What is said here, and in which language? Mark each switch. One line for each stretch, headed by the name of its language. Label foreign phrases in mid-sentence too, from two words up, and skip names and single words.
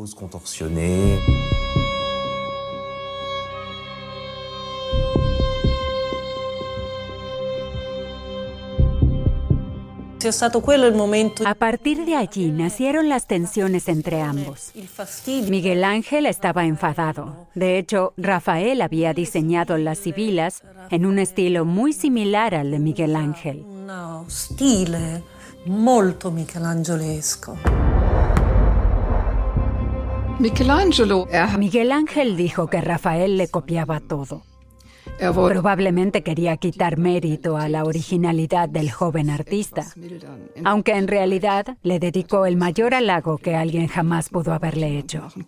Spanish: A partir de allí nacieron las tensiones entre ambos. Miguel Ángel estaba enfadado. De hecho, Rafael había diseñado las sibilas en un estilo muy similar al de Miguel Ángel.
Italian: Un stile molto michelangelesco.
Spanish: Miguel Ángel dijo que Rafael le copiaba todo. Probablemente quería quitar mérito a la originalidad del joven artista, aunque en realidad le dedicó el mayor halago que alguien jamás pudo haberle hecho.